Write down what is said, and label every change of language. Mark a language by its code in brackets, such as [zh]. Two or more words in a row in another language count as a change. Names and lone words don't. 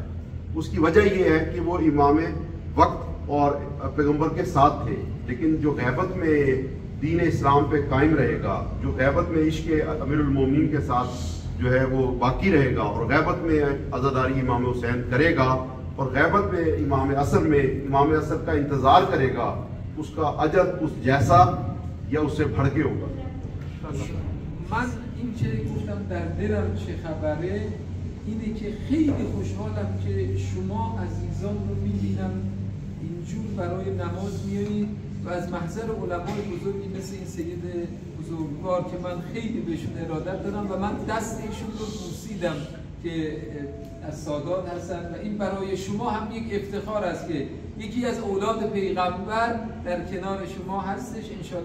[ur] اس کی وجہ یہ ہے کہ وہ امام وقت اور پیغمبر کے ساتھ تھے، لیکن جو غیبت میں دین اسلام پہ قائم رہے گا، جو غیبت میں عشق امیر المومنین کے ساتھ جو ہے وہ باقی رہے گا اور غیبت میں عزاداری امام حسین کرے گا اور غیبت میں امام عصر کا انتظار کرے گا، اس کا اجر اس جیسا یا اس سے بڑھ کے ہوگا. [fa] من این که گفتم در دلم چه خبره اینه که خیلی خوشحالم که شما عزیزان رو میبینم اینجور برای نماز میایید و از محضر علمای بزرگی مثل این سید بزرگوار که من خیلی بهشون ارادت دارم و من دست ایشون رو بوسیدم که از سادات هستن و این برای شما هم یک افتخار است که یکی از اولاد پیغمبر در کنار شما هستش.